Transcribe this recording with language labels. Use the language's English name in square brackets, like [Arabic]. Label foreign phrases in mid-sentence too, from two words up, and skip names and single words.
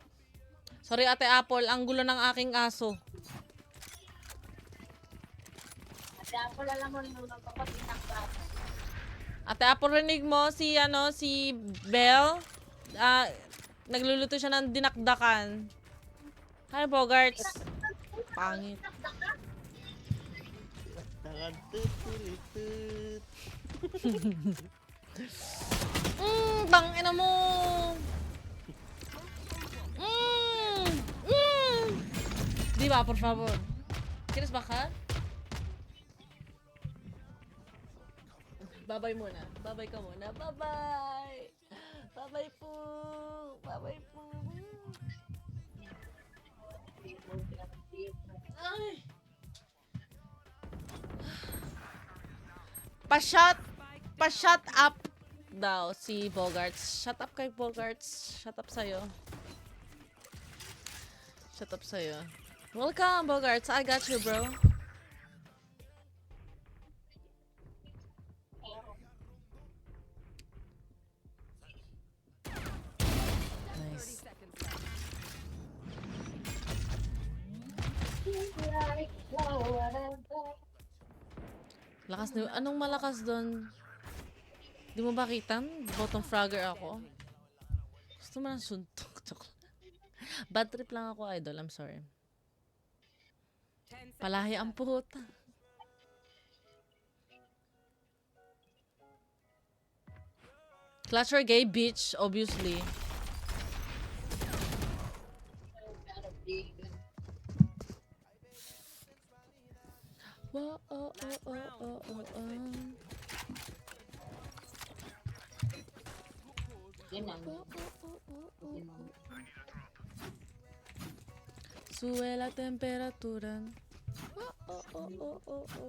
[English] Sorry, [Filipino] Ate Apple. Ang gulo ng aking aso. Ate Apple, rinig mo si Belle. Nagluluto siya ng dinakdakan. Hi, Bogarts. Pangit. Bangina mo. Diba, [Spanish] por favor. ¿Quieres bajar? Babay muna. Babay ka muna. Babay. Babay po. Babay po. Ay. [Filipino] Pa-shut up daw si Bogarts. [English] Shut up kay Bogarts. Shut up sa'yo. Shut up sa'yo. Welcome, Bogarts. I got you, bro. Nice. [Filipino] Lakas ni... Anong malakas doon? Di mo ba kita? [English] Bottom fragger [Filipino] ako. Gusto mo ng suntok. [English] Bad trip [Filipino] lang ako, idol. [English] I'm sorry. [Filipino] Palahi ang puta. [English] Clutch or gay, bitch, obviously. Whoa. [Spanish] Sube la temperatura. Oh.